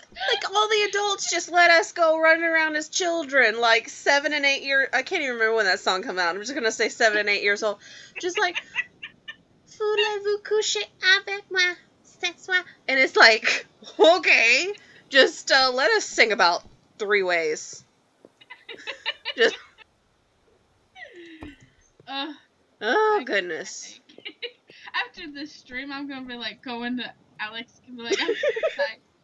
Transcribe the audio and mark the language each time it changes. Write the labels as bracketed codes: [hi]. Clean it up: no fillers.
[en] Like, all the adults just let us go running around as children, like 7 and 8 years... I can't even remember when that song came out. I'm just gonna say 7 and 8 years old. Just like... [fr] Voulez-vous coucher avec moi? C'est moi? [en] And it's like, okay, just let us sing about 3 ways. Just... oh, goodness. After this stream, I'm gonna be like, going to Alex and be like, I'm sorry.